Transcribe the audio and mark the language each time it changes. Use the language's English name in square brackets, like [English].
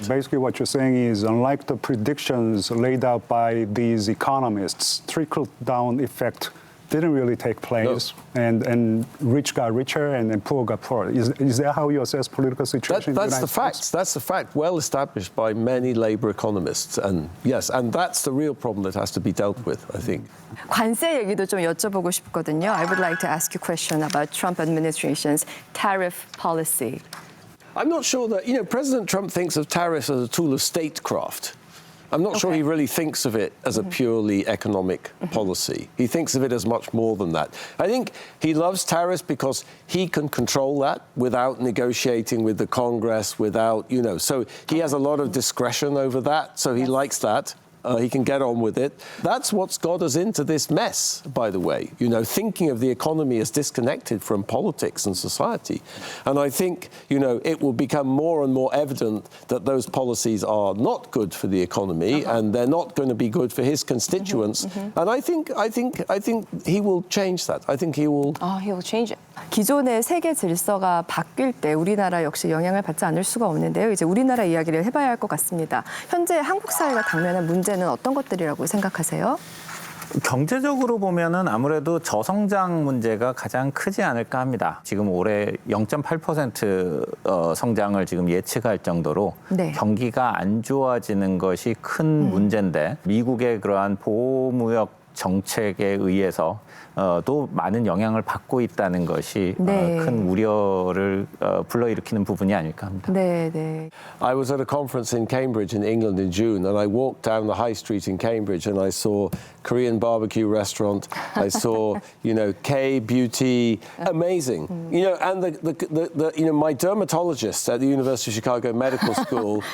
[English] Basically, what you're saying is, unlike the predictions laid out by these economists, trickle-down effect didn't really take place, and rich got richer and poor got poorer. Is that how you assess political situation in the United States? That's the fact, well established by many labor economists. And yes, and that's the real problem that has to be dealt with, I think. [Korean] 관세 얘기도 좀 여쭤보고 싶거든요. [English] I would like to ask you a question about Trump administration's tariff policy. I'm not sure that, you know, President Trump thinks of tariffs as a tool of statecraft. I'm not sure he really thinks of it as a purely economic policy. He thinks of it as much more than that. I think he loves tariffs because he can control that without negotiating with the Congress, without, you know, so he has a lot of discretion over that, so he likes that. He can get on with it. That's what's got us into this mess, by the way. You know, thinking of the economy as disconnected from politics and society. And I think, you know, it will become more and more evident that those policies are not good for the economy and they're not going to be good for his constituents. And I think he will change that. I think he will. He will change it. [Korean] 기존의 세계 질서가 바뀔 때 우리나라 역시 영향을 받지 않을 수가 없는데요. 이제 우리나라 이야기를 해봐야 할 것 같습니다. 현재 한국 사회가 당면한 문제는 어떤 것들이라고 생각하세요? 경제적으로 보면은 아무래도 저성장 문제가 가장 크지 않을까 합니다. 지금 올해 0.8% 성장을 지금 예측할 정도로 경기가 안 좋아지는 것이 큰 문제인데 미국의 그러한 보호무역 정책에 의해서 또 많은 영향을 받고 있다는 것이 큰 우려를 불러일으키는 부분이 아닐까 합니다. [English] I was at a conference in Cambridge in England in June, and I walked down the high street in Cambridge, and I saw Korean barbecue restaurant. I saw, you know, K-beauty, amazing. You know, and the you know, my dermatologist at the University of Chicago Medical School.